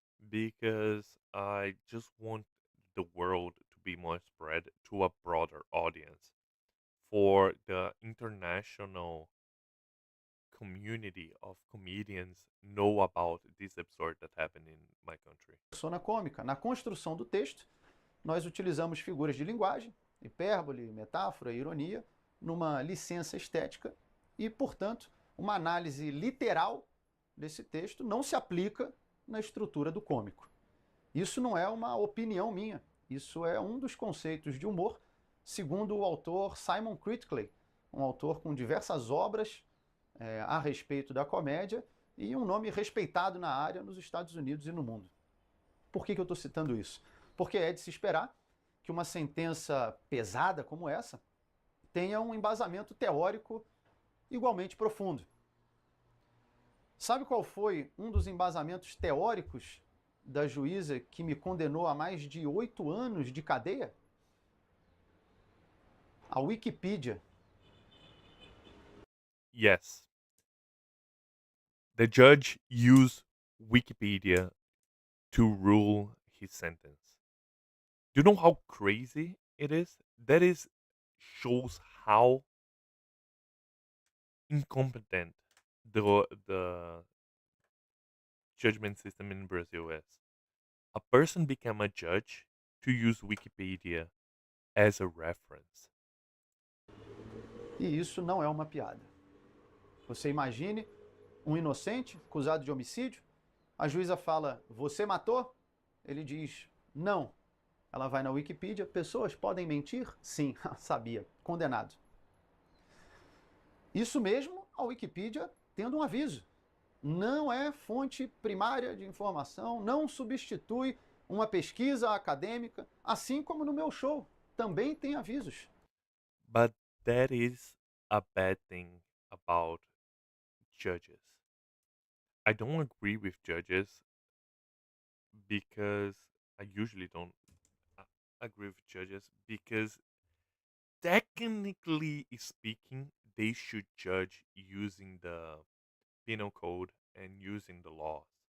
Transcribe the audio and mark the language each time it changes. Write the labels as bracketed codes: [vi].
[en] because I just want the world to be more spread to a broader audience for the international community of comedians know about this absurd that happened in my country. [pt] Persona cômica. Na construção do texto, nós utilizamos figuras de linguagem, hipérbole, metáfora, ironia, numa licença estética e, portanto, uma análise literal desse texto não se aplica na estrutura do cômico. Isso não é uma opinião minha, isso é um dos conceitos de humor, segundo o autor Simon Critickley, um autor com diversas obras a respeito da comédia e um nome respeitado na área nos Estados Unidos e no mundo. Por que eu estou citando isso? Porque é de se esperar que uma sentença pesada como essa tenha um embasamento teórico igualmente profundo. Sabe qual foi um dos embasamentos teóricos da juíza que me condenou a mais de 8 anos de cadeia? A Wikipedia. [en] Yes, the judge used Wikipedia to rule his sentence. Do you know how crazy it is? That is shows how incompetent the judgment system in Brazil is. A person became a judge to use Wikipedia as a reference. [pt] E isso não é uma piada. Você imagine um inocente acusado de homicídio, a juíza fala, você matou? Ele diz, não. Ela vai na Wikipedia, pessoas podem mentir? Sim, sabia, condenado. Isso mesmo, a Wikipedia tendo um aviso. Não é fonte primária de informação, não substitui uma pesquisa acadêmica, assim como no meu show, também tem avisos. [en] But that is a bad thing about judges. I don't agree with judges because I usually don't agree with judges because technically speaking, they should judge using the penal code and using the laws.